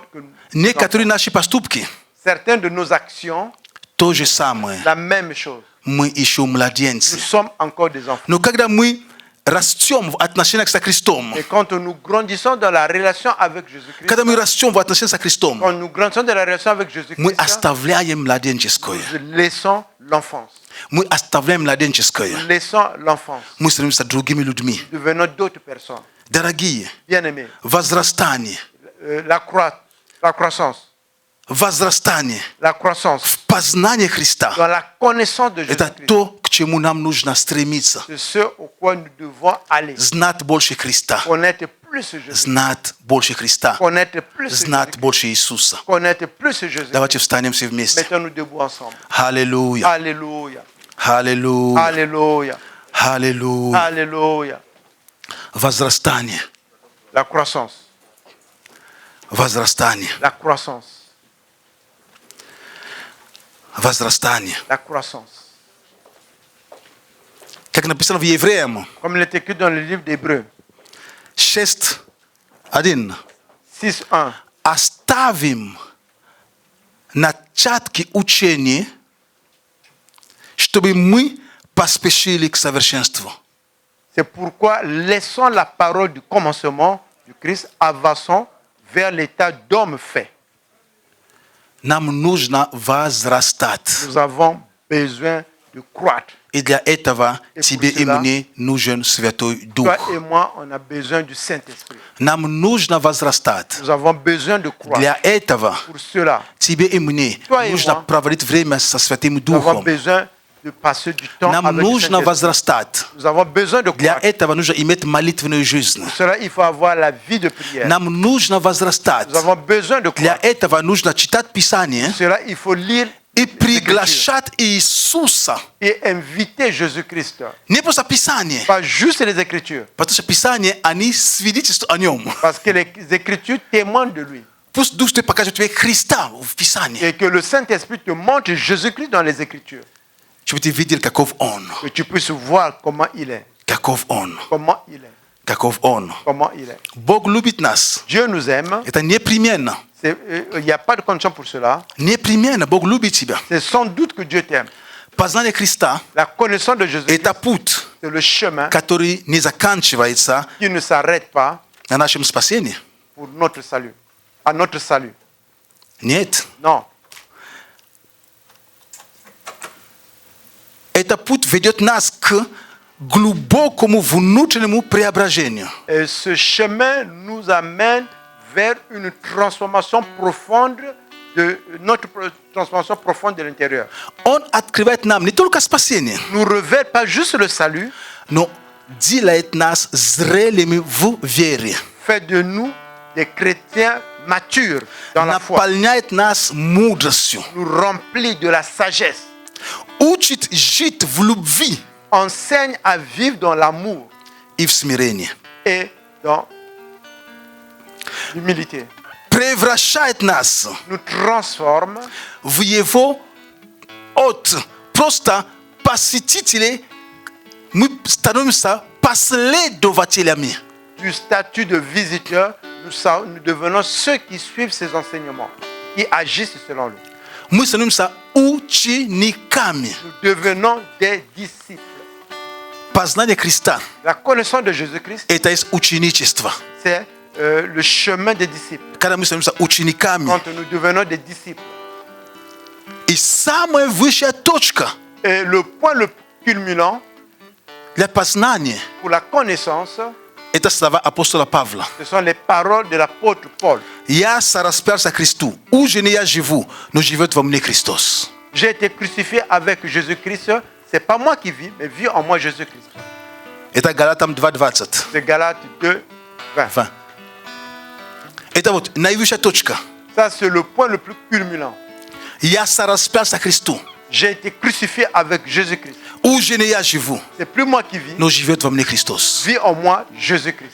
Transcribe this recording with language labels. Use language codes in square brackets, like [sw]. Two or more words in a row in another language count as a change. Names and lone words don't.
[fr] Que nous [ru] Некоторые наши поступки, [fr] certaines de nos actions, [ru] то же самое. [fr] la même chose. [ru] Мы еще [fr] Nous [ru] младенцы. [fr] sommes encore des enfants. [ru] Но когда мы растем в отношениях со Христом, [fr] Et quand nous grandissons dans la relation avec Jésus-Christ, [ru] когда мы растем в отношениях со Христом, [fr] quand nous grandissons dans la relation avec [ru] мы [fr] Jésus-Christ, [ru] оставляем младенческое. [fr] nous laissons l'enfance. [ru] Мы оставляем младенческое. [fr] Nous laissons l'enfance. [ru] Мы становимся другими людьми. [fr] Devenons d'autres personnes. [ru] Дорогие, [fr] Bien-aimés, [ru] возрастание, [fr] la croissance, [ru] возрастание [fr] la croissance [ru] в познании Христа [fr] dans la connaissance de [ru] – это [fr] Jésus-Christ, [ru] то, к чему нам нужно стремиться. [fr] c'est ce au quoi nous devons aller. [ru] Знать больше Христа, [fr] Connaître plus Jésus. [ru] знать больше Христа, [fr] Connaître plus [ru] знать [fr] Jésus. [ru] больше Иисуса. [fr] Connaître plus Jésus. [ru] Давайте встанем все вместе. [fr] Mettons-nous debout ensemble. [ru] Аллилуйя, [fr] Alléluia. [ru] аллилуйя, [fr] Alléluia. [ru] аллилуйя. [fr] Alléluia. [ru] Возрастание, [fr] La croissance. [ru] возрастание, [fr] La croissance. [ru] возрастание. [fr] La croissance. [ru] Как написано в Евреям [fr] Comme il est écrit dans le livre d'Hébreux [ru] 6:1. [fr] 6.1. [ru] Оставим начатки учения, чтобы мы поспешили к совершенству. [fr] C'est pourquoi, laissons la parole du commencement du Christ, avançons vers l'état d'homme fait. [ru] Нам нужно возрастать. [fr] Nous avons besoin de croître. [ru] И для этого [fr] Et [ru] тебе [fr] pour [ru] и [fr] cela, [ru] мне нужен Святой Дух. [fr] Toi et moi, on a besoin du Saint-Esprit. [ru] Нам нужно возрастать. [fr] Nous avons besoin de croître. [ru] Для этого [fr] Pour cela, [ru] тебе и мне [fr] Toi et [ru] нужно [fr] moi, [ru] проводить время со Святым [fr] nous avons [ru] Духом. [fr] besoin de passer du temps [ru] Нам [fr] avec le [ru] нужно [fr] Saint-Esprit. [ru] возрастать. [fr] Nous avons besoin de [ru] Для [fr] croître. [ru] этого нужно иметь молитвенную жизнь. [fr] Pour cela, il faut avoir la vie de prière. [ru] Нам нужно возрастать. [fr] Nous avons besoin de [ru] Для [fr] croître. [ru] этого нужно читать Писание [fr] Pour cela, il faut lire [ru] и [fr] les Écritures [ru] приглашать Иисуса. [fr] et inviter Jésus-Christ. [ru] Не просто Писание, [fr] Pas juste les Écritures. [ru] потому что Писание, они свидетельствуют о Нем. [fr] Parce que les Écritures témoignent de lui. [ru] Пусть Дух Святой покажет тебе Христа в Писании, [fr] Et que le Saint-Esprit te montre Jésus-Christ dans les Écritures. [ru] чтобы ты видел, каков Он, [fr] Que tu puisses voir comment il est. [ru] каков Он, [fr] Comment il est. [ru] каков Он. [fr] Comment il est. [ru] Бог любит нас. [fr] Dieu nous aime. [ru] Это непременно. [fr] Il n'y a pas de condition pour cela. [ru] Непременно Бог любит тебя. [fr] C'est sans doute que Dieu t'aime. [ru] Познание Христа [fr] La connaissance de Jésus, – [ru] это путь, [fr] c'est le chemin [ru] который не заканчивается [fr] qui ne s'arrête pas [ru] на нашем спасении. [fr] pour notre salut. À notre salut. [ru] Нет. [fr] Non. [ru] Этот путь ведет нас к глубокому внутреннему преображению. [fr] Et ce chemin nous amène vers une transformation profonde de notre transformation profonde de l'intérieur. [ru] Он открывает нам не только спасение, [fr] Nous révèle pas juste le salut, [ru] но делает нас зрелыми в вере. [fr] fait de nous des chrétiens matures dans la foi. [ru] Наполняет нас мудростью. [fr] Nous remplit de la sagesse. [ru] Учит жить в любви [fr] Enseigne à vivre dans l'amour [ru] и в смирении. [fr] et dans l'humilité. [ru] Превращает нас [fr] Nous transforme [ru] в Его от просто посетителей. Мы становимся последователями. [fr] du statut de visiteur, nous devenons ceux qui suivent ses enseignements, qui agissent selon lui. [ru] Мы становимся uchinikami. [fr] Nous devenons des disciples. [ru] Познание Христа [fr] La connaissance de Jésus-Christ, [ru] это есть ученичество. [fr] c'est le chemin des disciples. [ru] Когда мы становимся учениками, [fr] Quand nous devenons des disciples. [ru] и самая высшая точка [fr] Et le point le plus culminant [ru] для познания [fr] pour la connaissance, [ru] это слова апостола Павла. [fr] ce sont les paroles de l'apôtre Paul. [ru] Я сораспялся Христу. Уже не я живу, но живет во мне Христос. [fr] J'ai été crucifié avec Jésus-Christ. C'est pas moi qui vis, mais vit en moi Jésus-Christ. [ru] Это Галатам 2:20. [fr] C'est Galates 2, 20. [ru] Это вот наивысшая точка. [fr] Ça, c'est le point le plus culminant. [ru] Я сораспялся Христу. [fr] J'ai été crucifié avec Jésus-Christ. [ru] Уже не я живу, [fr] C'est plus moi qui vis, [ru] но живет во мне Христос. [fr] vit en moi Jésus-Christ.